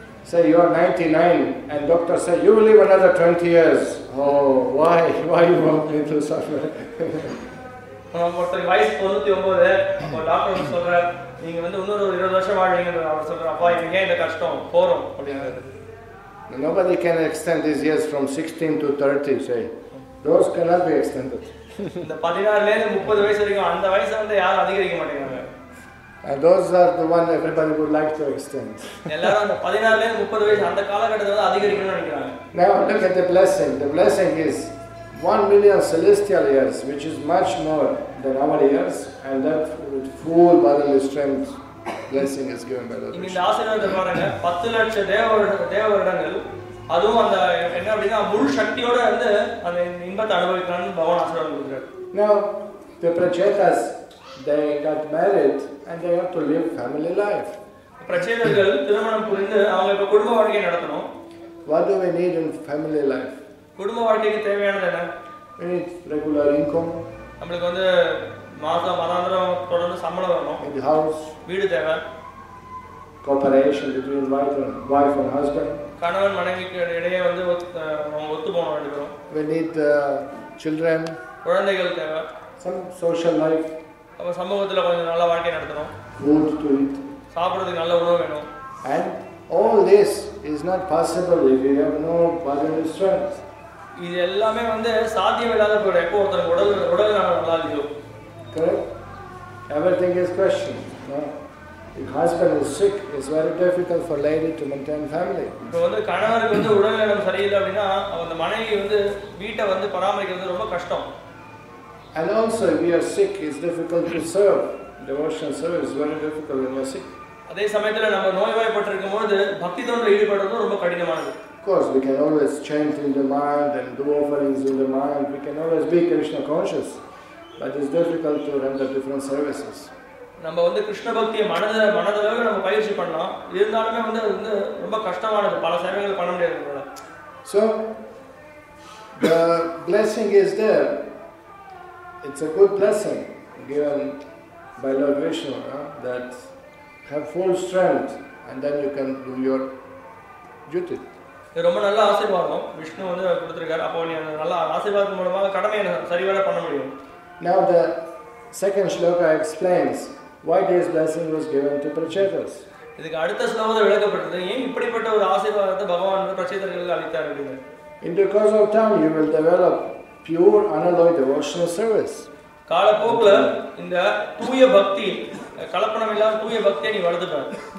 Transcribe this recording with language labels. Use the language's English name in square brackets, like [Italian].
[English] Say you are 99 and doctor say you will live another 20 years. Oh, why you want me to suffer? [Tamil] ஒருத்தர் வயசு 99, ஒரு doctor சொல்றார் நீங்க வந்து இன்னொரு 20 வருஷம் வாழ்வீங்கன்னு அவர் சொல்றார். அப்பா எனக்கு ஏன் இந்த கஷ்டம் போறோம் அப்படிங்கிறது. [English] Nobody can extend these years from 16 to 30, say. Those cannot be extended. [Tamil] இந்த 16 ல இருந்து 30 வயசு வரைக்கும் அந்த வயசை வந்து யாரும் அதிகரிக்க மாட்டேங்கிறாங்க. [English] And those are the one everybody would like to extend. [Tamil] எல்லாரும் அந்த 16 ல இருந்து 30 வயசு அந்த காலகட்டத்தை வந்து அதிகரிக்கணும்னு நினைக்கிறாங்க. [English] Now look at the blessing. The blessing is 1 million celestial years, which is much more than our years, and that with full bodily strength blessing is given by the Lord. [Tamil] இந்த ஆசீர்வாதத்தை பாருங்க, 10 லட்சம் தேவ வருடங்கள், அதுவும் அந்த என்ன அப்படின்னா முழு சக்தியோட வந்து அந்த இன்பத்தை அனுபவிக்கணும்னு பகவான் ஆசீர்வாதம் கொடுக்கிறார். [English] Now the Prachetas, they got married and they have to live family life. [Tamil] பிரச்சேதர்கள் திருமணம் புரிந்து அவங்க இப்ப குடும்ப வாழ்க்கையை நடத்தணும். [English] What do we need in family life? [Tamil] குடும்ப வாழ்க்கைக்கு தேவையானது என்ன? [English] We need regular income. [Tamil] நமக்கு வந்து மாதாந்திரம் தொடர்ந்து சம்பளம் வரணும். [English] In the house. [Tamil] வீடு தேவை. [English] Cooperation between wife and husband. [Tamil] கணவன் மனைவிக்கு இடையே வந்து ஒத்து போக வேண்டியிருக்கும். [English] We need children. [Tamil] குழந்தைகள் தேவை. [English] Some social life. [Tamil] அப்ப சமூகத்துல கொஞ்சம் நல்ல வாழ்க்கை நடத்தணும். [English] Food to eat. [Tamil] சாப்பிடுறதுக்கு நல்ல உணவு வேணும். [English] And all this is not possible if you have no bodily strength. [Tamil] இது எல்லாமே வந்து சாத்தியமில்லாத போயிடும் எப்போ ஒருத்தருக்கு உடல் நல்லா இல்லையோ. [English] Correct? Everything is questioned. No? If husband is sick, it's very difficult for lady to maintain family. [Tamil] இப்போ வந்து கணவருக்கு வந்து உடல்நலம் சரியில்லை அப்படின்னா அந்த மனைவி வந்து வீட்டை வந்து பராமரிக்கிறது ரொம்ப கஷ்டம். [English] And also if you are sick, it's difficult to serve. Devotional service is very difficult when you are sick. [Tamil] அதே சமயத்துல நம்ம நோய்வாய்ப்பட்டிருக்கும் போது பக்தி தொண்டில் ஈடுபடுறது ரொம்ப கடினமானது. [English] Of course, we can always chant in the mind and do offerings in the mind. We can always be Krishna conscious, but it's difficult to render different services. [Tamil] நம்ம வந்து கிருஷ்ண பக்தியை மனதளவு நம்ம பயிற்சி பண்ணலாம். இருந்தாலுமே வந்து அது வந்து ரொம்ப கஷ்டமானது. பல சேவைகள் பண்ண முடியாது. [English] So the blessing is there. It's a good blessing given by Lord Vishnu, that have full strength and then you can do your duty. [Tamil] இது ரொம்ப நல்ல ஆசீர்வாதம் விஷ்ணு வந்து கொடுத்திருக்கார். அப்போ நீ அந்த நல்ல ஆசீர்வாதம் மூலமாக கடமையை சரிவர பண்ண முடியும். [English] Now the second shloka explains why this blessing was given to Prachetas. [Tamil] இதுக்கு அடுத்த ஸ்லோகத்தில் விளக்கப்பட்டது ஏன் இப்படிப்பட்ட ஒரு ஆசீர்வாதத்தை பகவான் வந்து பிரச்சேதர்களுக்கு அளித்தார் அப்படின்னு. [English] In the course of time you will develop pure unalloyed devotional service. [Tamil] காலப்போக்குல இந்த தூய பக்தி கலப்படம் இல்லாத தூய பக்தியை நீ வளர்த்துப்பார்.